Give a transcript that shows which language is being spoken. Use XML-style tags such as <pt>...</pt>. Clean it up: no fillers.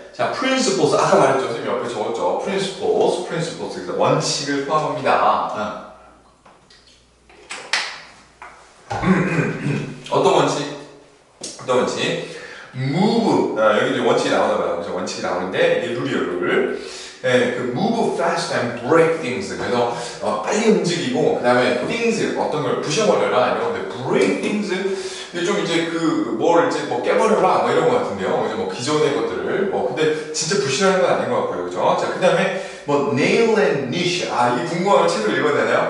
<ko>자, principles 아까 말했죠. 선생님 옆에 적었죠. principles 그래서 원칙을 포함합니다. 어떤 원칙? move 여기 이제 원칙이 나오나 봐요. 그래서 원칙이 나오는데 이게 룰이에요, 룰.</ko> <en>네, move fast and break things.</en> <ko>그래서 빨리 움직이고 그 다음에 things 어떤 걸 부셔버려라 이런 건데</ko> <en>break things</en> <ko>근데 좀 이제 뭘 이제 깨버려라 뭐 이런 거 같은데요. 이제 기존의 것들을 근데 진짜 부실하는 건 아닌 것 같고요, 그죠? 자, 그 다음에</ko> <en>nail and niche</en> <ko>이게 궁금하면 책을 읽어야 되나요?</ko>